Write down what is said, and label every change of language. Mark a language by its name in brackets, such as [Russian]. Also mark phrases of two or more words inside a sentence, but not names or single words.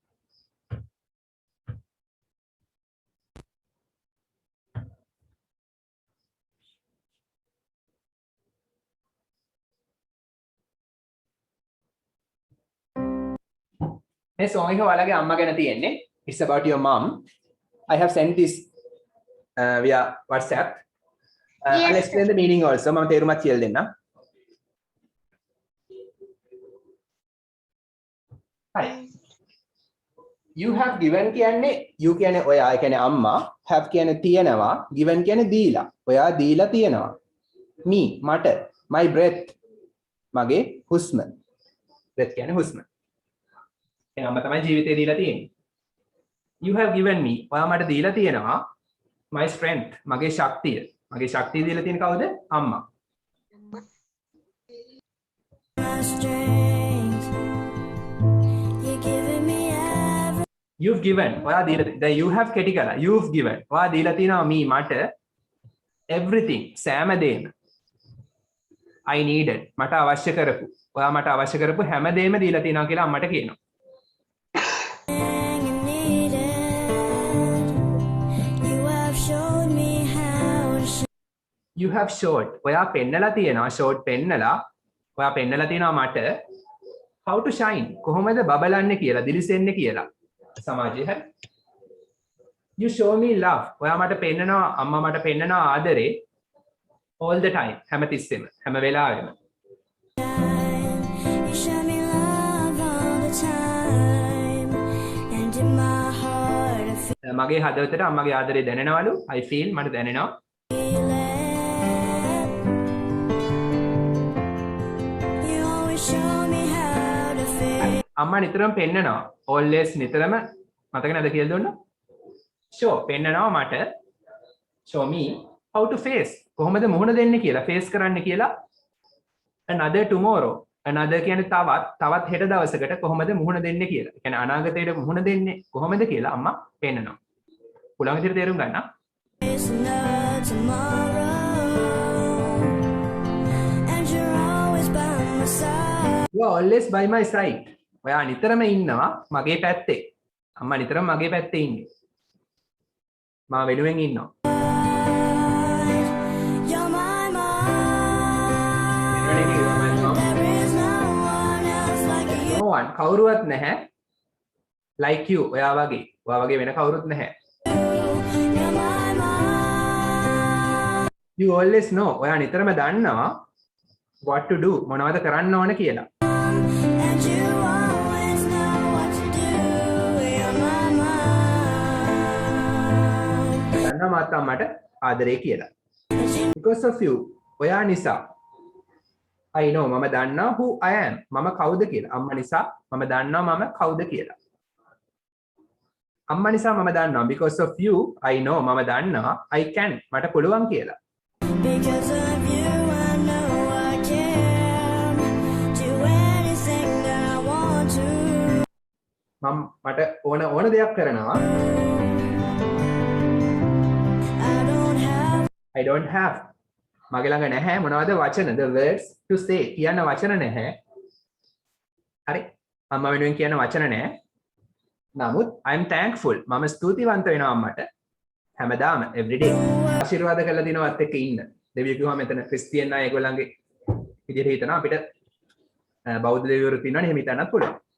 [Sinhala] මේ song එක ඔයාලගේ අම්මා ගැන තියෙන්නේ. [English] It's about your mom. I have sent this via WhatsApp. Yes, I'll explain the meaning also. [Sinhala] මම තේරුමත් කියලා දෙන්නම්. හරි. [English] You have given [Sinhala] කියන්නේ you කියන්නේ ඔයා ඒ කියන්නේ අම්මා, have කියන්නේ තියනවා, given කියන්නේ දීලා. ඔයා දීලා තියනවා. me මට, [English] my breath [Sinhala] මගේ හුස්ම. breath කියන්නේ හුස්ම. එහෙනම් අම්මා තමයි ජීවිතේ දීලා තියෙන්නේ. [English] You have given me [Sinhala] ඔයා මට දීලා තියෙනවා [English] my strength [Sinhala] මගේ ශක්තිය. මගේ ශක්තිය දීලා තියෙන කවුද? අම්මා. [English] You've given [Sinhala] ඔයා දීලා දැන් [English] you have [Sinhala] කෙටි කළා. [English] You've given [Sinhala] ඔයා දීලා තියෙනවා me මට everything සෑම දෙයක්ම. [English] I needed [Sinhala] මට අවශ්‍ය කරපු ඔයා මට අවශ්‍ය කරපු හැම දෙයක්ම දීලා තියෙනවා කියලා අම්මට කියනවා. [English] You have showed [Sinhala] ඔයා පෙන්නලා තියෙනවා showed පෙන්නලා ඔයා පෙන්නලා තියෙනවා මට [English] how to shine [Sinhala] කොහොමද බබලන්නේ කියලා දිලිසෙන්නේ කියලා සමාජයේ හරි. [English] You show me love [Sinhala] ඔයා මට පෙන්නනවා අම්මා මට පෙන්නනවා ආදරේ [English] all the time [Sinhala] හැමතිස්සෙම හැම වෙලාවෙම. මගේ හදවතට අම්මගේ ආදරේ දැනෙනවලු [English] I feel [Sinhala] මට දැනෙනවා. අම්මා නිතරම පෙන්නනවා always නිතරම මතක නැද කියලා දුන්නා. show පෙන්නනවා මට [English] show me how to face [Sinhala] කොහොමද මුහුණ දෙන්නේ කියලා face කරන්න කියලා. [English] another tomorrow [Sinhala] another කියන්නේ තවත් හෙට දවසකට කොහොමද මුහුණ දෙන්නේ කියලා. ඒ කියන්නේ අනාගතයට මුහුණ දෙන්නේ කොහොමද කියලා අම්මා පෙන්නනවා. පුළුවන් විදිහට තේරුම් ගන්න. [English] You are always by my side. [Sinhala] ඔයා නිතරම ඉන්නවා මගේ පැත්තේ. අම්මා නිතරම මගේ පැත්තේ ඉන්නේ. මම වෙනුවෙන් ඉන්නවා. [English] No one [Sinhala] කවුරුවත් නැහැ [English] like you [Sinhala] ඔයා වගේ වෙන කවුරුත් නැහැ. [English] You always know [Sinhala] ඔයා නිතරම දන්නවා [English] what to do [Sinhala] මොනවද කරන්න ඕන කියලා. දන්නවා මාත් අම්මට ආදරේ කියලා. [English] Because of you [Sinhala] ඔයා නිසා [English] I know [Sinhala] මම දන්නවා [English] who I am [Sinhala] මම කවුද කියලා. අම්මා නිසා මම දන්නවා මම කවුද කියලා. අම්මා නිසා මම දන්නවා [English] because of you I know [Sinhala] මම දන්නවා [English] I can [Sinhala] මට පුළුවන් කියලා. [English] Because of you I know I can do anything that I want to. [Sinhala] මට ඕන දෙයක් කරනවා. [English] I don't have [Sinhala] මගේ ළඟ නැහැ මොනවද වචන [English] the words to say [Sinhala] කියන්න වචන නැහැ. හරි අම්මා වෙනුවෙන් කියන්න වචන නැහැ. නමුත් [English] I am thankful [Sinhala] මම ස්තුතිවන්ත වෙනවා අම්මට හැමදාම [English] every day. [Sinhala] ආශිර්වාද කරලා දිනවත් එක්ක ඉන්න. දෙවියෝ කිව්වා මෙතන ක්‍රිස්තියානි අය ඒගොල්ලන්ගේ විදිහට හිතනවා අපිට බෞද්ධ දෙවිවරු තියෙනවනේ එහෙම හිතන්නත් පුළුවන්.